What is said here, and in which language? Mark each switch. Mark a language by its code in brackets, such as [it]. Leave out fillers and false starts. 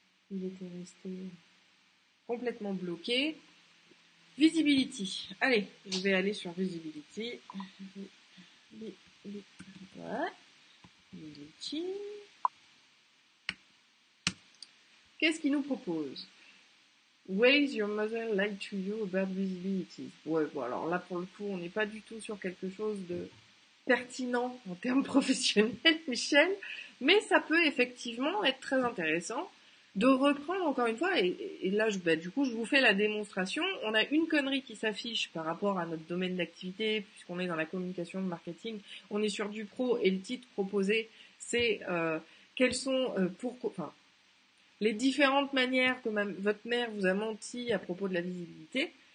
[fr] Il était resté complètement bloqué. Visibility. Allez, je vais aller sur Visibility. Ouais. Visibility. Qu'est-ce qu'il nous propose? [en] Ways your mother lied to you about visibility. [fr] Ouais, bon, alors là, pour le coup, on n'est pas du tout sur quelque chose de pertinent en termes professionnels, Michel, mais ça peut effectivement être très intéressant de reprendre encore une fois, et là, du coup, je vous fais la démonstration. On a une connerie qui s'affiche par rapport à notre domaine d'activité, puisqu'on est dans la communication, le marketing, on est sur du pro, et le titre proposé, c'est quels sont, les différentes manières que votre mère vous a menti à propos de la visibilité.